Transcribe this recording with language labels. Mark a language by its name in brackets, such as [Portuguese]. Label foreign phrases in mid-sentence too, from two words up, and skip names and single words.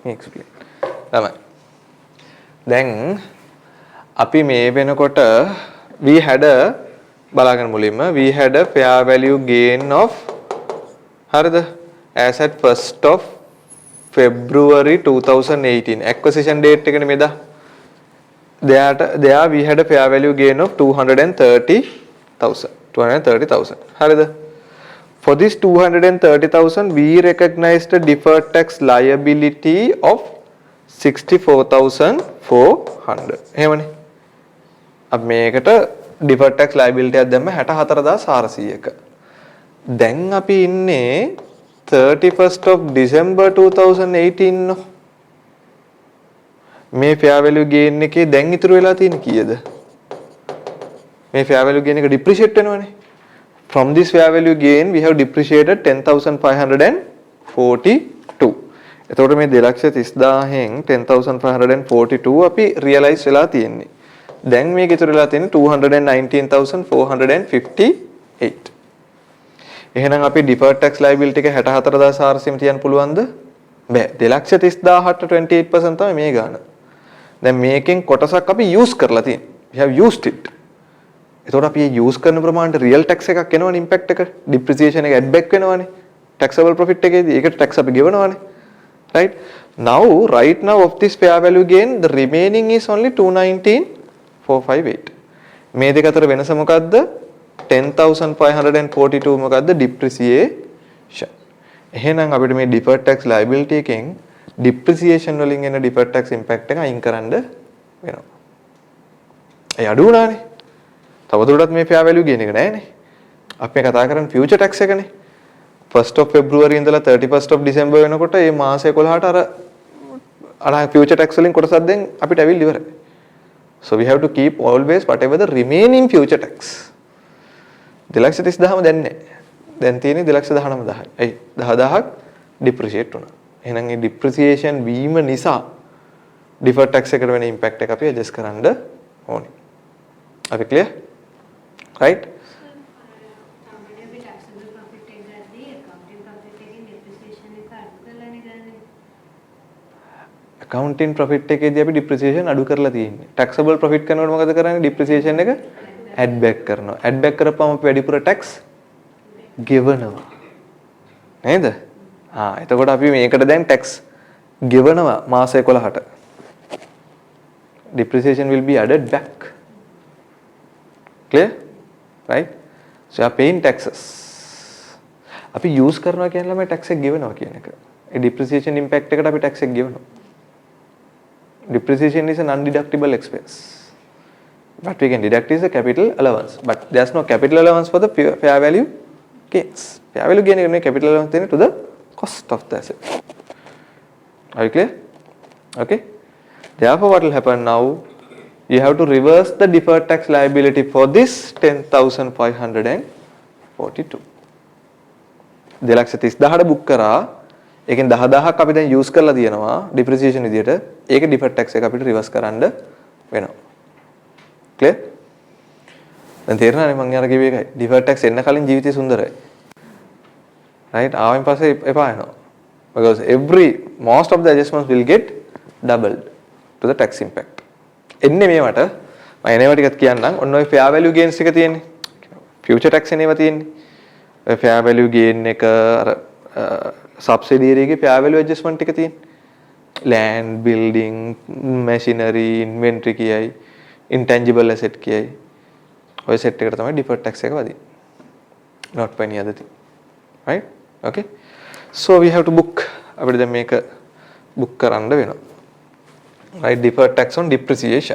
[English] Then, [Sinhala] අපි මේ වෙනකොට [English] we had a balagan mulima. We had a fair value gain of harada as at 1st of February 2018 acquisition date [Sinhala] එකනේ මේදා [English] there we had a fair value gain of 230,000 හරිද for this 230,000 we recognized a deferred tax liability of 64,400 [Sinhala] එහෙමනේ අපි මේකට [English] deferred tax liability [Sinhala] එකක් දැම්ම 64,400ක දැන් අපි ඉන්නේ [English] 31st of December 2018 no [Sinhala] මේ [English] fair value gain [Sinhala] එකේ දැන් ඉතුරු වෙලා තියෙන කීයද මේ [English] fair value gain [Sinhala] එක depreciate වෙනවනේ [English] from this fair value gain we have depreciated 10,542 [Sinhala] එතකොට මේ 2,30,000න් 10,542 අපි realize වෙලා තියෙන්නේ දැන් මේක ඉතුරු වෙලා තියෙන්නේ 219,458 එහෙනම් අපි [English] deferred tax liability [Sinhala] එක 64,400 තියන්න පුළුවන්ද? බෑ. 2,30,000ට 28% තමයි මේ ගාන. දැන් මේකෙන් කොටසක් අපි use කරලා තියෙනවා. [English] We have used it. [Sinhala] එතකොට අපි මේ use කරන ප්‍රමාණයට [English] real tax [Sinhala] එකක් එනවනේ impact එක. depreciation එක [English] add back [Sinhala] වෙනවනේ. [English] taxable profit [Sinhala] එකේදී ඒකට tax අපි ගෙවනවනේ. [English] right? Right now of this fair value gain, the remaining is only 219,458. [Sinhala] මේ දෙක අතර වෙනස මොකද්ද? 10,542 මොකද්ද? depreciation. එහෙනම් අපිට මේ [English] deferred tax liability [Sinhala] එකෙන් depreciation වලින් එන [English] deferred tax impact [Sinhala] එක අයින් කරන්න වෙනවා. ඒ අඩු වුණානේ. තවදුරටත් මේ [English] fair value gain [Sinhala] එක නැහැනේ. අපි මේ කතා කරන්නේ [English] future tax [Sinhala] එකනේ. 1st of February ඉඳලා 31st of December වෙනකොට මේ මාස 11ට අර [English] future tax [Sinhala] වලින් කොටසක් දැන් අපිට ඇවිල්ලා ඉවරයි. [English] So we have to keep always whatever the remaining future tax. [Sinhala] 2,30,000ම දැන් නැහැ. දැන් තියෙන්නේ 2,19,000යි. ඇයි 10,000ක් depreciate වුණා. එහෙනම් මේ depreciation වීම නිසා [English] deferred tax [Sinhala] එකට වෙන impact එක අපි adjust කරන්න ඕනේ. අපි clear? Right? [English] accounting profit [Sinhala] එකේදී අපි depreciation අඩු කරලා තියෙන්නේ. [English] taxable profit [Sinhala] කරනකොට මොකද කරන්නේ? depreciation එක [English] add back [Sinhala] කරනවා. [English] add back [Sinhala] කරපුවම අපි වැඩිපුර tax ගෙවනවා. නේද? එතකොට අපි මේකට දැන් tax ගෙවනවා මාස 11ට. [English] depreciation will be added back. Clear? Right? So you are paying taxes. [Sinhala] අපි use කරනවා කියන්නේ මේ tax එක ගෙවනවා කියන එක. ඒ [English] depreciation impact [Sinhala] එකට අපි tax එක ගෙවනවා. [English] Depreciation is a non-deductible expense. What we can deduct is the capital allowance. But there's no capital allowance for the fair value gains. Fair value gain is capital allowance to the cost of the asset. Are you clear? Okay. Therefore, what will happen now? You have to reverse the deferred tax liability for this 10,542. [Sinhala] 2,30,000 book කරා. ඒකෙන් 10,000ක් අපි දැන් යූස් කරලා තියෙනවා depreciation විදියට. ඒක [English] deferred tax [Sinhala] එක අපිට reverse කරන්න වෙනවා. clear? දැන් තේරෙනවනේ මම අර කිව්ව එකයි. [English] deferred tax [Sinhala] එන්න කලින් ජීවිතය සුන්දරයි. right? ආවෙන් පස්සේ එපා වෙනවා. [English] Because most of the adjustments will get doubled to the tax impact. [Sinhala] එන්නේ මේවට මම එනේවා ටිකක් කියන්නම්. ඔන්න ඔය [English] fair value gains [Sinhala] එක තියෙන්නේ. [English] future tax [Sinhala] එනේවා තියෙන්නේ. ඔය [English] fair value gain [Sinhala] එක අර subsidiary එකේ [English] fair value adjustment [Sinhala] ටික තියෙන්නේ. [English] land, building, machinery, inventory [Sinhala] කියයි, [English] intangible asset [Sinhala] කියයි. ඔය set එකට තමයි [English] deferred tax [Sinhala] එක වදින්නේ. [English] not for any other thing. Right? Okay? So we have to book. [Sinhala] අපිට දැන් මේක book කරන්න වෙනවා. [English] Right? Deferred tax on depreciation.